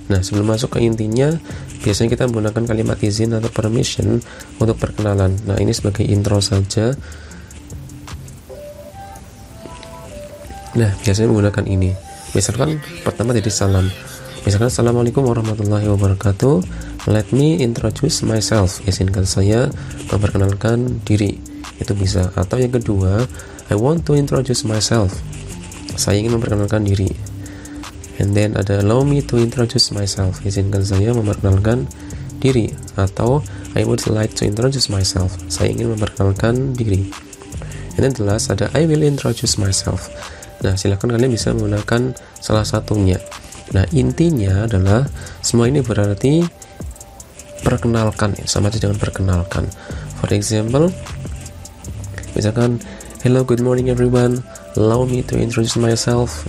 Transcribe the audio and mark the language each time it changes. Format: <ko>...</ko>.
<id>Nah, sebelum masuk ke intinya, biasanya kita menggunakan kalimat izin atau permission untuk perkenalan. Nah, ini sebagai intro saja. Nah, biasanya menggunakan ini. Misalkan pertama dari salam. Misalkan</id> <ar>Assalamualaikum warahmatullahi wabarakatuh.</ar> <en>Let me introduce myself.</en> <id>Izinkan saya memperkenalkan diri. Itu bisa. Atau yang kedua,</id> <en>I want to introduce myself.</en> <id>Saya ingin memperkenalkan diri.</id> <en>And then</en> <id>ada</id> <en>allow me to introduce myself.</en> <id>Izinkan saya memperkenalkan diri. Atau</id> <en>I would like to introduce myself.</en> <id>Saya ingin memperkenalkan diri.</id> <en>And then the last</en> <id>ada</id> <en>I will introduce myself.</en> <id>Nah, silakan kalian bisa menggunakan salah satunya. Nah, intinya adalah semua ini berarti perkenalkan, sama saja dengan perkenalkan.</id> <en>For example,</en> <id>misalkan</id> <en>hello, good morning everyone, allow me to introduce myself.</en>